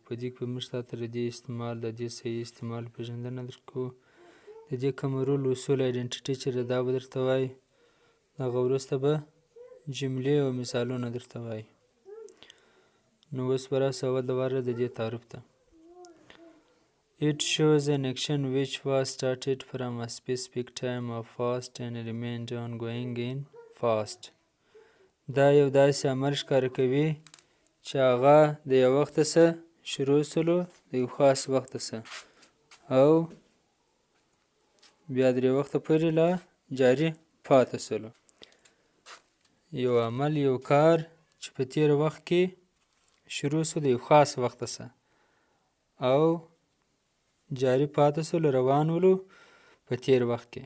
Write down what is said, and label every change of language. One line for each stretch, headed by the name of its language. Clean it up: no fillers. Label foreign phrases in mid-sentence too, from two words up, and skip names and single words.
Pashto: په دې کې به موږ تاته د دې استعمال، د دې صحیح استعمال پېژندنه درکوو. د دې کوم رول اصول آیډنټیټي چې دا به درته وایي. د هغه وروسته به جملې او مثالونه درته وایي. نو اوس به راسه اول د واره د دې تعریف ته.
English: It shows an action which was started from a specific time of past and remained ongoing in past.
Pashto: دا یو داسې عمل ښکاره کوي چې هغه د یو وخته څخه شروع سولو، د یو خاص وخته څخه، او بیا درې وخته پورې لا جاري پاتې سولو. یو عمل، یو کار چې په تېر وخت کې شروع سو د یو خاص وخته څخه او جاري پاتې سولو، روان ولو په تېر وخت کې.